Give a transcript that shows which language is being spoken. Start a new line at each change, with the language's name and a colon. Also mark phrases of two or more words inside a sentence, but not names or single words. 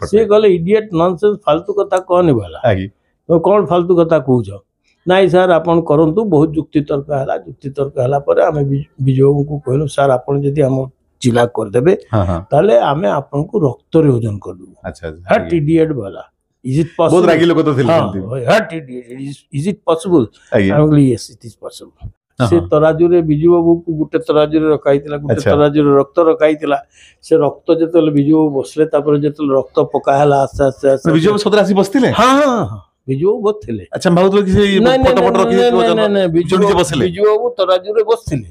Odia: ସେ କହିଲେ
English: idiot nonsense
Odia: ଫାଲତୁ କଥା କହନି ବୋଲା କଣ ଫାଲତୁ କଥା କହୁଛ ନାଇଁ ସାର୍ ଆପଣ କରନ୍ତୁ ବହୁତ ଯୁକ୍ତିତର୍କ ହେଲା ଯୁକ୍ତିତର୍କ ହେଲା ପରେ ଆମେ ବିଜୁ ବାବୁଙ୍କୁ କହିଲୁ ସାର୍ ଆପଣ ଯଦି ଆମ ଜିଲ୍ଲା କରିଦେବେ ତାହେଲେ ଆମେ ଆପଣଙ୍କୁ ରକ୍ତରେ ଓଜନ କରିଦେବୁ ହଟ୍ ଇଡିଏଟ୍ ବୋଲା
English: Is it possible?
Odia: ବହୁତ ରାଗି ଲୋକ ତ ଥିଲେ
English: Is it possible? Yes, it is possible.
Odia: ସେ ତରାଜୁରେ ବିଜୁ ବାବୁକୁ ଗୋଟେ ତରାଜୁରେ ରଖାଇଥିଲା ଗୋଟେ ତରାଜୁରେ ରକ୍ତ ରଖାଇଥିଲା ସେ ରକ୍ତ ଯେତେବେଳେ ବିଜୁ ବାବୁ ବସିଲେ ତାପରେ ଯେତେବେଳେ ରକ୍ତ ପକା ହେଲା ଆସ୍ତେ ଆସ୍ତେ ଆସ୍ତେ ବିଜୁ ବାବୁ ସତରେ ଆସି ବସିଥିଲେ ହଁ ହଁ ବିଜୁ ବାବୁ ବସିଥିଲେ ଆଚ୍ଛା ଭାବୁଥିଲେ କି ସେଇ ଫଟୋ ଫଟୋ ରଖି ବିଜୁ ବାବୁ ତରାଜୁରେ ବସିଥିଲେ